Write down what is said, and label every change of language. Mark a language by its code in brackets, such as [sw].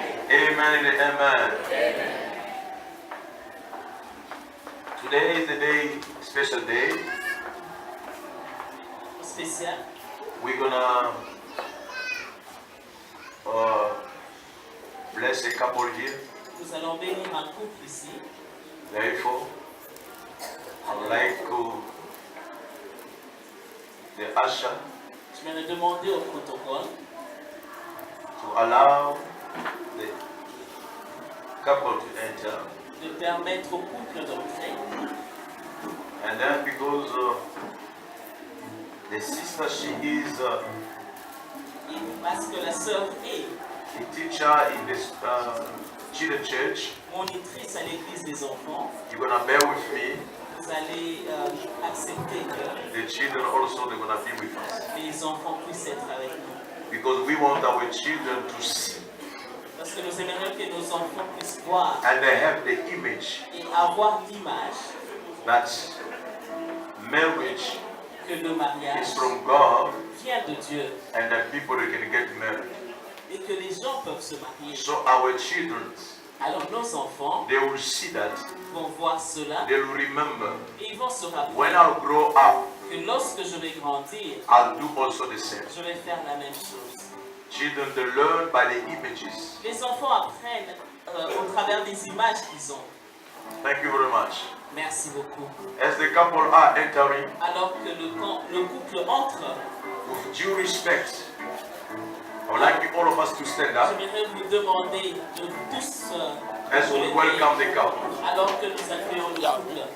[en] Amen and amen. Today is a day, special day. [fr] Spécial. [en] We're gonna bless a couple here. [fr] Nous allons bénir un couple ici. [en] Therefore, I would like the usher [fr] Je vais le demander au protocole [en] to allow the couple to enter. [fr] de permettre au couple d'entrer. [en] And then because the sister, she is [fr] Et parce que la sœur est [en] a teacher in this children church, [fr] monitrice à l'église des enfants, [en] you're gonna bear with me. [fr] vous allez accepter que [en] The children also, they're gonna be with us. [fr] les enfants puissent être avec nous. [en] Because we want our children to see [fr] Parce que nous aimerions que nos enfants puissent voir [en] and they have the image [fr] et avoir l'image [en] that marriage [fr] que le mariage [en] is from God [fr] vient de Dieu [en] and that people they can get married. [fr] et que les gens peuvent se marier. [en] So our children, [fr] Alors nos enfants [en] they will see that, [fr] vont voir cela [en] they will remember. [fr] et ils vont se [en] When [fr] rappeler [en] I'll grow up, [fr] que lorsque je vais grandir, [en] I'll do also the same. [fr] je vais faire la même chose. [en] Children, they learn by the images. [fr] Les enfants apprennent au travers des images qu'ils ont. [en] Thank you very much. [fr] Merci beaucoup. [en] As the couple are entering, [fr] Alors que le couple entre, [en] with due respect, I would like all of us to stand up [fr] j'aimerais vous demander de tous [en] as [fr] vous [en] we [fr] lever [en] welcome the couple. [fr] alors que nous accueillons le couple.